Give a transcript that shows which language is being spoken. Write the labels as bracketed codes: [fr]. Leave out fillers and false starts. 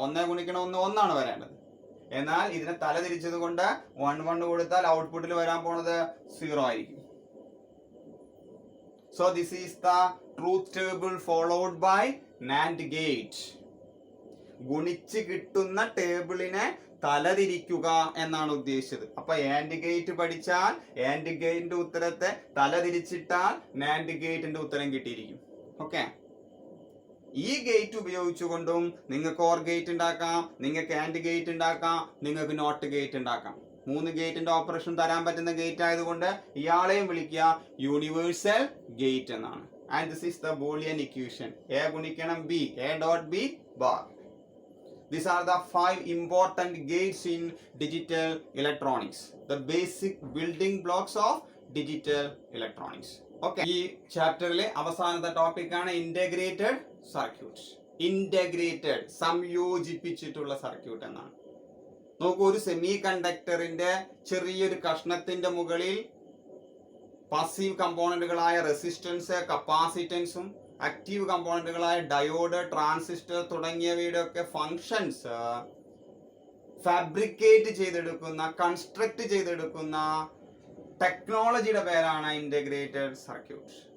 [ml] 1 ഗുണിക്കണം 1 1 ആണ് വരേണ്ടത്. എന്നാൽ ഇതിനെ തലതിരിച്ചത് കൊണ്ട് 1 1 കൊടുത്താൽ ഔട്ട്പുട്ടിൽ വരാൻ പോണത് 0 ആയിരിക്കും. [en] So this is the truth table followed by NAND gate. [ml] ഗുണിച്ച് കിട്ടുന്ന ടേബിളിനെ തലതിരിക്കുക എന്നാണ് ഉദ്ദേശിച്ചത്. അപ്പൊ ആൻഡ് ഗേറ്റ് പഠിച്ചാൽ ആൻഡ് ഗേറ്റിന്റെ ഉത്തരത്തെ തലതിരിച്ചിട്ടാൽ നാൻഡ് ഗേറ്റിന്റെ ഉത്തരം കിട്ടിയിരിക്കും. ഓക്കെ, ഈ ഗേറ്റ് ഉപയോഗിച്ചുകൊണ്ടും നിങ്ങൾക്ക് ഓർ ഗേറ്റ് ഉണ്ടാക്കാം, നിങ്ങൾക്ക് ആൻഡ് ഗേറ്റ് ഉണ്ടാക്കാം, നിങ്ങൾക്ക് നോട്ട് ഗേറ്റ് ഉണ്ടാക്കാം. 3 ഗേറ്റിന്റെ ഓപ്പറേഷൻ തരാൻ പറ്റുന്ന ഗേറ്റ് ആയതുകൊണ്ട് ഇയാളെയും വിളിക്കുക യൂണിവേഴ്സൽ ഗേറ്റ് എന്നാണ്. [en] And this is the Boolean equation. A ഗുണിക്കണം B, A dot B bar. These are the 5 important gates in digital electronics, the basic building blocks of digital electronics. [ml] Okay, ഈ ചാപ്റ്ററിലെ അവസാനത്തെ topic ആണ് integrated circuit. Integrated, സംയോജിപ്പിച്ചിട്ടുള്ള circuit എന്നാണ്. നോക്കൂ, ഒരു semi കണ്ടക്ടറിന്റെ ചെറിയൊരു കഷ്ണത്തിന്റെ മുകളിൽ passive കമ്പോണന്റുകളായ resistance, കപ്പാസിറ്റൻസും ആക്റ്റീവ് കമ്പോണന്റുകളായ ഡയോഡ്, ട്രാൻസിസ്റ്റർ തുടങ്ങിയവയുടെ ഒക്കെ ഫങ്ഷൻസ് ഫാബ്രിക്കേറ്റ് ചെയ്തെടുക്കുന്ന, കൺസ്ട്രക്ട് ചെയ്തെടുക്കുന്ന ടെക്നോളജിയുടെ പേരാണ് ഇന്റഗ്രേറ്റഡ് സർക്യൂട്ട്.